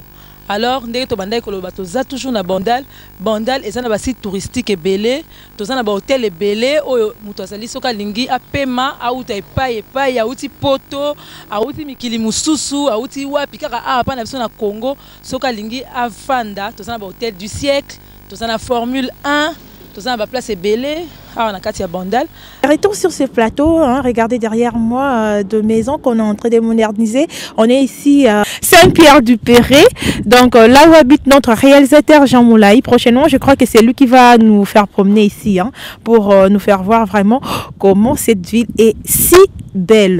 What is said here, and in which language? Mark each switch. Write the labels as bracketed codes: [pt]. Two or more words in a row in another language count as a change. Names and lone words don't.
[ln] Alors ndenge to bandai koloba toza toujours na Bandal eza na ba [fr] site touristique [ln] ebele toza na ba hôtel ebele oyo muto azali soka lingi apema auta epai auti poto auti mikili mususu auti wapi kaka apa na biso na Congo soka lingi afanda toza na ba [fr] hôtel du siècle [ln] toza na Formule 1 toza na ba place ebele [fr] on a [ln] Katia Bandal. [fr] Arrêtons sur ce plateau, hein, regardez derrière moi de maisons qu'on est en train de moderniser. On est ici à Saint-Pierre-du-Perret, donc là où habite notre réalisateur Jean Moulaï. Prochainement, je crois que c'est lui qui va nous faire promener ici, hein, pour nous faire voir vraiment comment cette ville est si belle.